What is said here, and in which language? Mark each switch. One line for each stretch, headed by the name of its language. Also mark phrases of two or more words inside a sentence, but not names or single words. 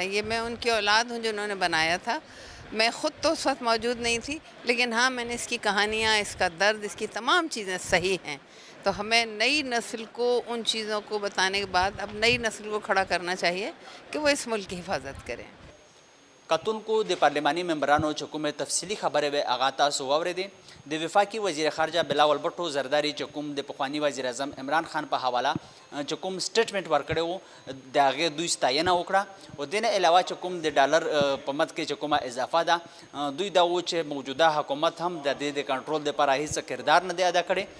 Urdu: یہ میں ان کی اولاد ہوں جنہوں نے بنایا تھا. میں خود تو اس وقت موجود نہیں تھی، لیکن ہاں میں نے اس کی کہانیاں، اس کا درد، اس کی تمام چیزیں صحیح ہیں. تو ہمیں نئی نسل کو ان چیزوں کو بتانے کے بعد اب نئی نسل کو کھڑا کرنا چاہیے کہ وہ اس ملک کی حفاظت کریں.
Pashto: کتون کو د پارلیمانی ممبرانو چې کومې تفصیلي خبرې به هغه تاسو واورېدې. د وفاقي وزیر خارجه بلاول بټو زرداری چې کوم د پخواني وزیر اعظم عمران خان په حواله چې کوم سټیټمنټ ورکړی و د هغې دوی ستاینه وکړه. او دې نه علاوه چې کوم د ډالر په مد کې چې کومه اضافه ده، دوی دا و چې موجوده حکومت هم د دې د کنټرول دپاره هېڅ کردار نه دی ادا کړی.